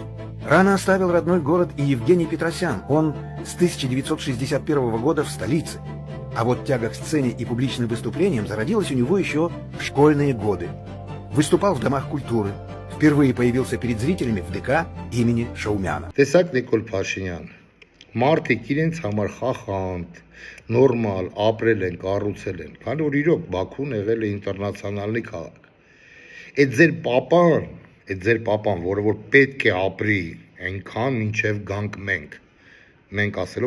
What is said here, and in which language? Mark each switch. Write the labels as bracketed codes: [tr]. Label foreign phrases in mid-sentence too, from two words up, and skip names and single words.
[ru] Рано оставил родной город и Евгений Петросян. Он с 1961 года в столице. А вот тяга к сцене и публичным выступлениям зародилась у него еще в школьные годы. Выступал в домах культуры. Впервые появился перед зрителями в ДК имени Шаумяна. [hy] Տեսակ Նիկոլ Փաշինյան, մարդիկ իրենց համար խախանդ, նորմալ ապրել են, կառուցել են, քանի որ իրոք Բաքուն եղել է ինտերնացիոնալի քաղաք։ Այդ ձեր պապան, որը որ պետք է ապրի այնքան մինչև գանք մենք ասելով